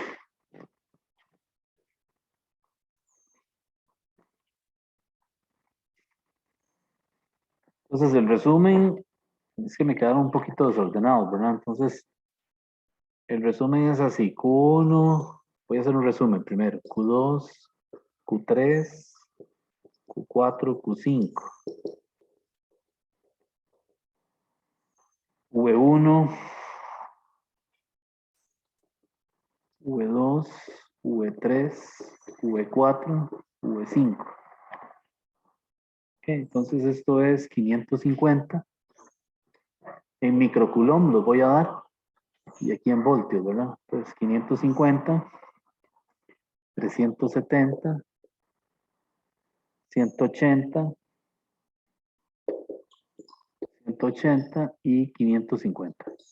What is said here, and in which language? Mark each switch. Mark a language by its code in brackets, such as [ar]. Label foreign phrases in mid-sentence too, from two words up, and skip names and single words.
[es] Entonces, el resumen es que me quedaron un poquito desordenados, ¿verdad? Entonces, el resumen es así: Q1, voy a hacer un resumen primero: Q2, Q3, Q4, Q5. V1, V2, V3, V4, V5. Ok, entonces esto es 550. En microcoulomb los voy a dar. Y aquí en voltios, ¿verdad? Entonces 550, 370, 180, 180 y 550.